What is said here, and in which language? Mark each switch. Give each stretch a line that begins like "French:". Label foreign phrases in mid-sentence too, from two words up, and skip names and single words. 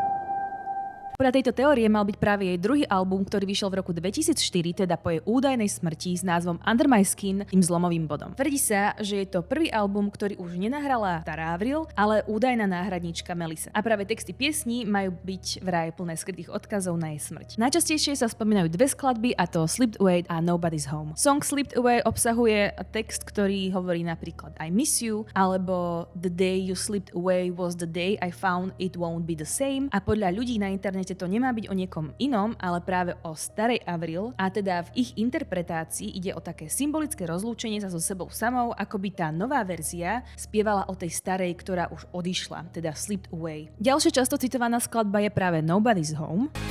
Slovak: Podľa tejto teórie mal byť práve jej druhý album, ktorý vyšiel v roku 2004, teda po jej údajnej smrti s názvom Under My Skin, tým zlomovým bodom. Tvrdí sa, že je to prvý album, ktorý už nenahrala stará Avril, ale údajná náhradníčka Melissa. A práve texty piesní majú byť vraj plné skrytých odkazov na jej smrť. Najčastejšie sa spomínajú dve skladby, a to Slipped Away a Nobody's Home. Song Slipped Away obsahuje text, ktorý hovorí napríklad
English: I miss you,
Slovak: alebo
English: The day you slipped away was the day I found it won't be the same.
Slovak: A podľa ľudí na internete to nemá byť o niekom inom, ale práve o starej Avril a teda v ich interpretácii ide o také symbolické rozlúčenie sa so sebou samou, ako by tá nová verzia spievala o tej starej, ktorá už odišla, teda Slipped Away. Ďalšia často citovaná skladba je práve Nobody's Home.